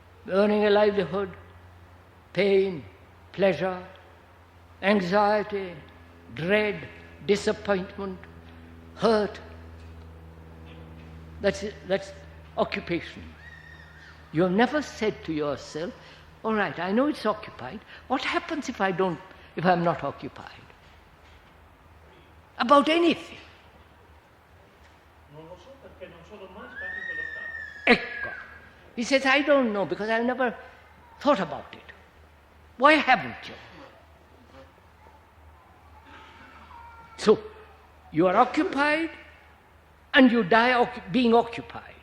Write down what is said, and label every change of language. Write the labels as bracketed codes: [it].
[en] earning a livelihood, pain, pleasure, anxiety, dread, disappointment, hurt. That's occupation. You have never said to yourself, all right, I know it's occupied. What happens if I'm not occupied? About anything. [it] Non lo so perché non sono mai stato in quello stato. Ecco. [en] He says, I don't know because I've never thought about it. Why haven't you? So, you are occupied and you die being occupied.